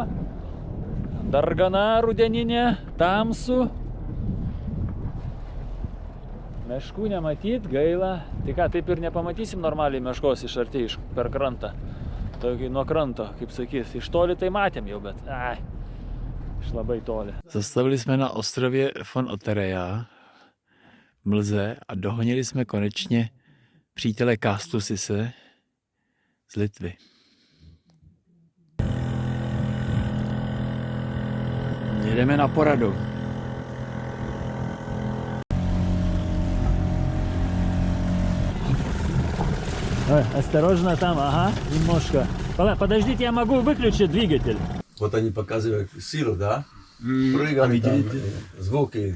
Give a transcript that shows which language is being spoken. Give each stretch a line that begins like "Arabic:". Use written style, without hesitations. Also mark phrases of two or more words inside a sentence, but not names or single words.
Lithuanian: Dargana rudeninė, tamsu. Meškų nematyt, gaila. Tai ką, taip ir nepamatysim normaliai meškos iš arti, per krantą. Tokį nuo kranto, kaip sakys. Iš toli tai matėm jau, bet iš labai toli.
Czech: Zastavili jsme na ostrově Von Ottereja v mlze a dohonili jsme konečně přítele Kastusise z Litvy. Jedeme na poradu.
Russian: Ой, осторожно там, ага, немножко. Подождите, я могу выключить двигатель. Вот они показывают силу, да? Прыгали там, звуки.